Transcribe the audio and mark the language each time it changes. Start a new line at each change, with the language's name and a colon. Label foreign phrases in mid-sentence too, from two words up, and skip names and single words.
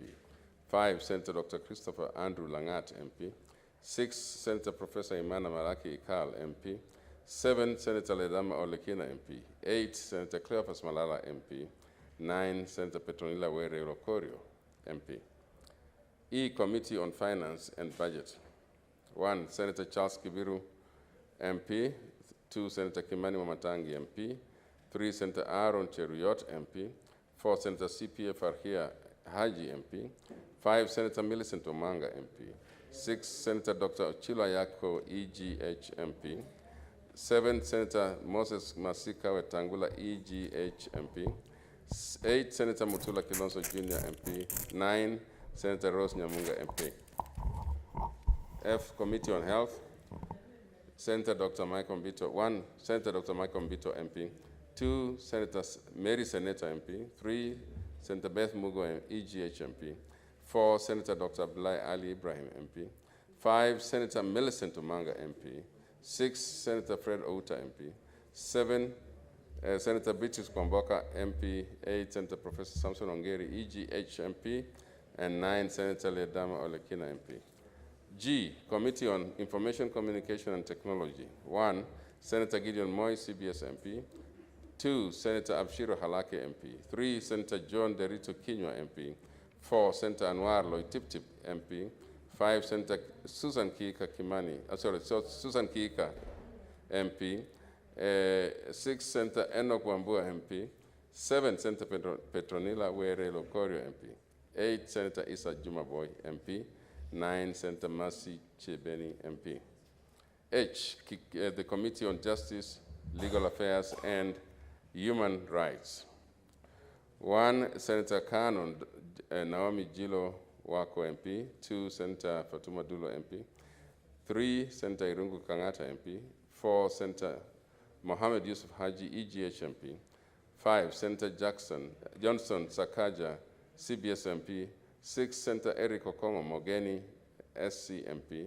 English: 5, Senator Dr. Christopher Andrew Langat, MP. 6, Senator Professor Imana Malaki Ikal, MP. 7, Senator Ledama Olekina, MP. 8, Senator Cleophas Malala, MP. 9, Senator Petronila Were Lokorio, MP. E, Committee on Finance and Budget. 1, Senator Charles Kibiru, MP. 2, Senator Kimani Wamatangi, MP. 3, Senator Aaron Cheruyot, MP. 4, Senator CPF Farhia Haji, MP. 5, Senator Millicent Omanga, MP. 6, Senator Dr. Ochilo Ayako, EGH, MP. 7, Senator Moses Masika Wetangula, EGH, MP. 8, Senator Mutula Kilonso Jr., MP. 9, Senator Rose Nyamunga, MP. F, Committee on Health. Senator Dr. Michael Mbito. 1, Senator Dr. Michael Mbito, MP. 2, Senator Mary Seneta, MP. 3, Senator Beth Mugo, EGH, MP. 4, Senator Dr. Abdullahi Ali Ibrahim, MP. 5, Senator Millicent Omanga, MP. 6, Senator Fred Outa, MP. 7, Senator Beatrice Kwamboka, MP. 8, Senator Professor Samson Ongeri, EGH, MP. And 9, Senator Ledama Olekina, MP. G, Committee on Information, Communication, and Technology. 1, Senator Gideon Moy, CBS, MP. 2, Senator Abshiro Halake, MP. 3, Senator John Derito Kinywa, MP. 4, Senator Anwar Lloyd Tip-Tip, MP. 5, Senator Susan Kiika Kimani, Susan Kiika, MP. 6, Senator Enoch Wambua, MP. 7, Senator Petronila Were Lokorio, MP. 8, Senator Issa Jumaboy, MP. 9, Senator Mercy Chebeni, MP. H, the Committee on Justice, Legal Affairs, and Human Rights. 1, Senator Canon Naomi Jilo Wako, MP. 2, Senator Fatuma Dulo, MP. 3, Senator Irungu Kangata, MP. 4, Senator Mohammed Yusuf Haji, EGH, MP. 5, Senator Johnson Sakaja, CBS, MP. 6, Senator Eric Okongo Mogeni, SC, MP.